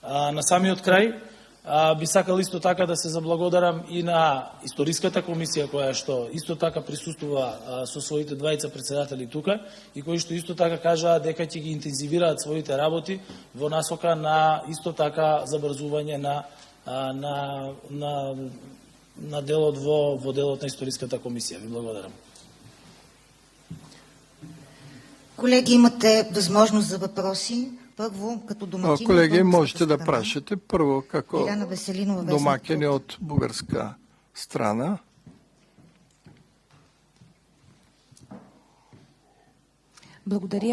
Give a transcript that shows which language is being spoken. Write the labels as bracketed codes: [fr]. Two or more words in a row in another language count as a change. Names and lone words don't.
[mk] На самиот крај, Би сакал исто така да се заблагодарам и на Историската комисија, која што исто така присуствува со своите двајца председатели тука и кои што исто така кажаа дека ќе ги интензивираат своите работи во насока на исто така забрзување на делот во делот на Историската комисија. Ви благодарам. [bg] Колеги, имате възможност за въпроси. Първо, като домакини... [mk] Колеги, можете да прашате първо како [bg] Иляна Веселинова, Вестник домакини Труд. от бугарска страна. Благодаря.